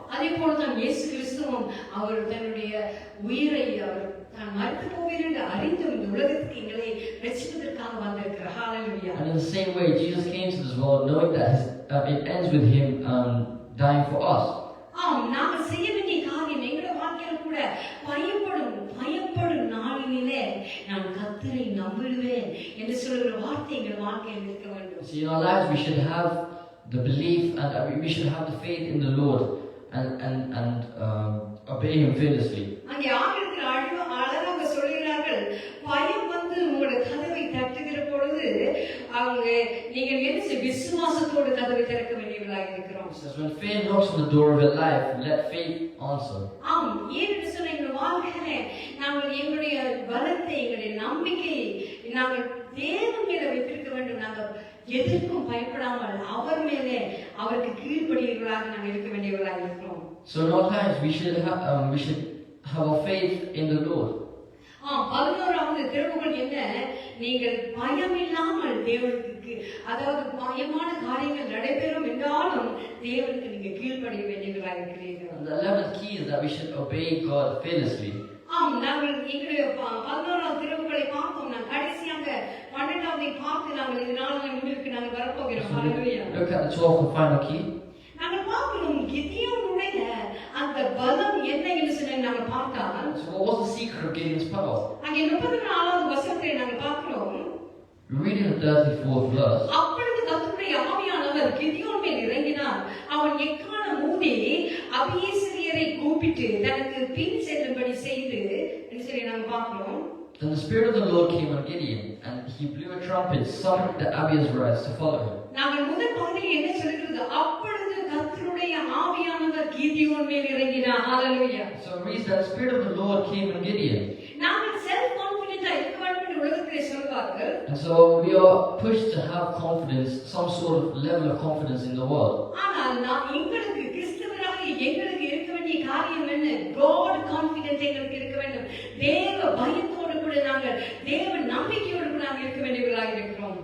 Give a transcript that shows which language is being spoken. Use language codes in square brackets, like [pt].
[ta] அதே போலதான் இயேசு கிறிஸ்துவும் அவர் தன்னுடைய உயிரை அவர் தான் மரித்து போவீர் என்று அறிந்தும் இந்த உலகத்துக்கு எங்களை ரட்சிப்பதற்காக வந்திருக்கிறார். ஹalleluya. [en] And in the same way, Jesus came to this world knowing that it ends with him dying for us. [ta] ஆம், நாங்கள் செய்ய வேண்டிய காரியம் எங்களுடைய வாழ்க்கையில் கூட பயப்படும் நாளினிலே நான் கர்த்தரை நம்பிடுவேன் என்று சொல்லுகிற வார்த்தை எங்கள் வாழ்க்கையில் இருக்க வேண்டும். [en] See, in our lives we should have the belief and we should have the faith in the Lord and obey him fearlessly. [ta] அங்கே ஆங்கிலத்தில் அழகாக சொல்கிறார்கள், பயம் வந்து உங்களுடைய கதவை தட்டுகிற பொழுது அவங்க நீங்கள் என்ன விசுவாசத்தோடு கதவை திறக்க வேண்டியவர்களாக இருக்கிறோம். [en] It says, when faith knocks on the door of your life, let faith answer. [ta] ஆம், ஏன்னு சொன்ன எங்கள் வாழ்க்கையில நாங்கள் எங்களுடைய பலத்தை, எங்களுடைய நம்பிக்கையை நாங்கள் தேவன் மேல வைத்திருக்க வேண்டும். நாங்கள் எதற்கும் பயப்படாமல் அவர் மேலே அவருக்கு கீழ்ப்படியவர்களாக நாங்கள் இருக்க வேண்டியவர்களாக இருக்கிறோம். [en] So in all times we should have our faith in the Lord. [ta] 11வது திருமுகம் என்ன? நீங்கள் பயமில்லாமல் தேவனுக்கு, அதாவது பயமான காரியங்கள் நடைபெறும் என்றாலும் தேவனுக்கு நீங்க கீழ்ப்படிய வேண்டியவர்களாக இருக்கிறீர்கள். [en] And the 11th key is that we should obey God fearlessly. [ta] நாங்கள் எங்களுடைய 11வது திருமுகங்களை பார்த்தோம். நான் கடைசியாக 12வது பார்த்து நாங்கள் இந்த நாளில் முடிவுக்கு நாங்கள் வரப்போகிறோம். ஹல்லேலூயா. [en] Look at the 12th and final key. [ta] நாங்கள் பார்க்கிறோம் கிதியோனுடைய அந்த பலம் என்ன என்று சொல்லி நாங்கள் பார்த்தால், [en] So what was the secret of Gideon's power? [ta] அங்கே 34வது வசனத்தை நாங்கள் பார்க்கிறோம். [en] We read in the 34th verse. [ta] அப்பொழுது கர்த்தருடைய ஆவியானவர் கிதியோன் மேல் இறங்கினார். அவன் எக்காளம் ஊதி அபியேசரியரை கூப்பிட்டு தனக்கு பின் செல்லும்படி செய்து என்று சொல்லி நாங்கள் பார்க்கிறோம். [en] Then the Spirit of the Lord came on Gideon, and he blew a trumpet, summoned the Abiezrites to follow him. [ta] நாங்கள் முதல் பகுதியில் என்ன சொல்கிறது? அப்பொழுது கர்த்தருடைய ஆவியானவர் கிதியோன் மேல் இறங்கினார். ஹல்லேலூயா. [en] So it reads that the Spirit of the Lord came on Gideon. [ta] நாங்கள் [en] self கான்ஃபிடென்ட்டா [ta] இருக்க வேண்டும் என்று உலகத்திலே சொல்வார்கள். [en] And so we are pushed to have confidence, some sort of level of confidence in the world. [ta] ஆனால் எங்களுக்கு கிறிஸ்தவராக எங்களுக்கு இருக்க வேண்டிய காரியம் என்ன? [en] God confident [ta] எங்களுக்கு இருக்க வேண்டும். தேவ பயத்தோடு கூட நாங்கள் தேவ நம்பிக்கையோடு கூட நாங்கள் இருக்க வேண்டியவர்களாக இருக்கிறோம்.